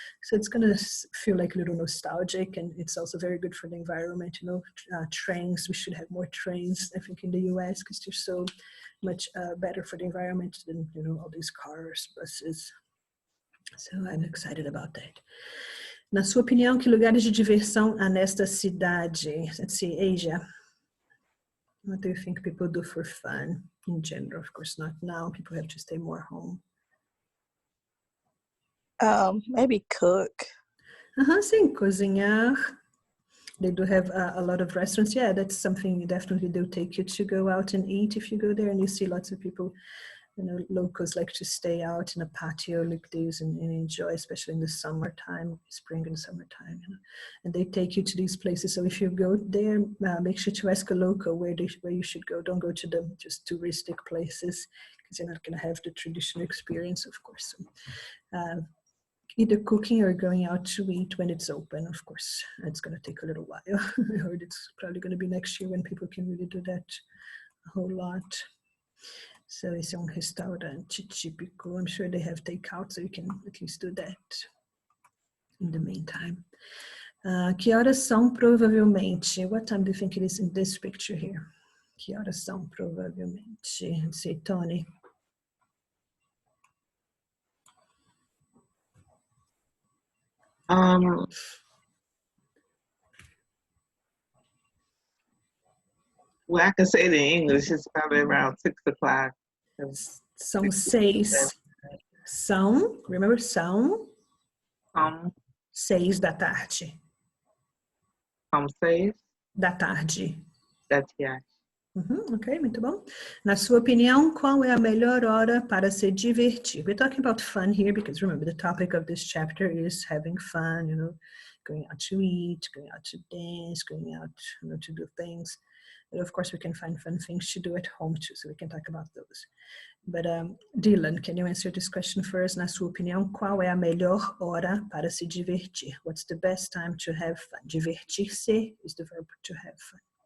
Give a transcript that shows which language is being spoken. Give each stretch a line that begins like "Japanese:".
English: So it's going to feel like a little nostalgic, and it's also very good for the environment. You know, trains. We should have more trains, I think, in the US, because they're so much better for the environment than, you know, all these cars, buses. So I'm excited about that.
Portuguese: Na sua opinião, que lugares de diversão há nesta cidade?
English: Let's see, Asia. What do you think people do for fun in general? Of course, not now. People have to stay more home. Maybe cook.
Portuguese: Sim, cozinhar.
English: They do have a lot of restaurants. Yeah, that's something definitely they'll take you to go out and eat if you go there, and you see lots of people, you know, locals like to stay out in a patio like this and enjoy, especially in the summertime, spring and summertime, you know, and they take you to these places. So if you go there, make sure to ask a local where you should go. Don't go to the just touristic places, because you're not going to have the traditional experience, of course. So, either cooking or going out to eat when it's open, of course. It's going to take a little while. I heard it's probably going to be next year when people can really do that a whole lot.
Portuguese: So esse é um restaurante típico.
English: I'm sure they have takeout, so you can at least do that in the meantime.
Portuguese: Que horas são provavelmente?
English: What time do you think it is in this picture here?
Portuguese: Que horas são provavelmente?
English: Let's see, Tony. Well, I can say it in English. It's probably around 6 o'clock.
Portuguese: São 6. São,
English: remember,
Portuguese: são 6 da tarde. São 6 Da tarde. da tarde. Ok, muito bom. Na sua opinião, qual é a melhor hora para se divertir?
English: We're talking about fun here because remember the topic of this chapter is having fun, you know, going out to eat, going out to dance, going out, you know, to do things. But of course we can find fun things to do at home too, so we can talk about those. But Dylan, can you answer this question first?
Portuguese: Na sua opinião, qual é a melhor hora para se divertir?
English: What's the best time to have fun? Divertir-se is the verb to have fun.